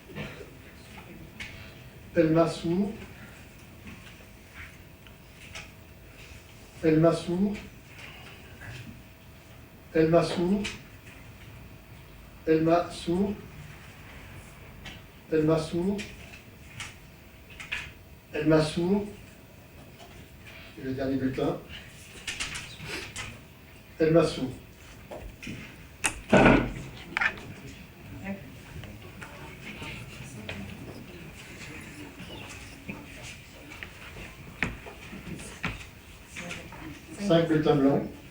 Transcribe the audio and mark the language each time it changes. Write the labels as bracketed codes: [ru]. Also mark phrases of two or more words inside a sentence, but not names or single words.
[fr] Elma Sour. Elma Sour. Elma Sour. Elma Sour. Elma Sour. Elma Sour. Et le dernier bulletin. Elma Sour. Cinq bulletins blancs.